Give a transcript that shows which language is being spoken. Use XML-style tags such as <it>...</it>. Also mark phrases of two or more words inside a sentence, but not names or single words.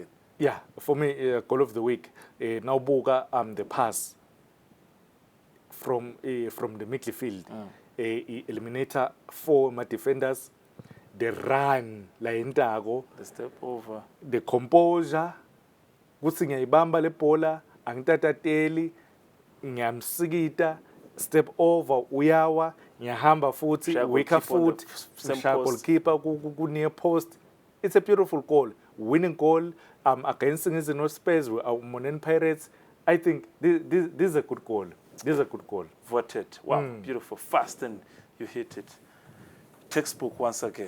<en>Yeah, for me, goal of the week. Now Boga the pass from the midfield. Eliminator 4 my defenders. The run, la indago. The step over. The composure.</en> <ss>Kutsi ngiyayibamba le bola, angitatateli, ngiyamsikita,</ss> <en>step over,</en> <ss>uyawa, ngiyahamba futhi, weka foot, goalkeeper ku</ss> <en>near post. It's a beautiful goal. Winning goal against Singizini Spurs with Monini Pirates. I think this is a good goal. Voted. Wow, beautiful. Fast and you hit it. Textbook once again.</en>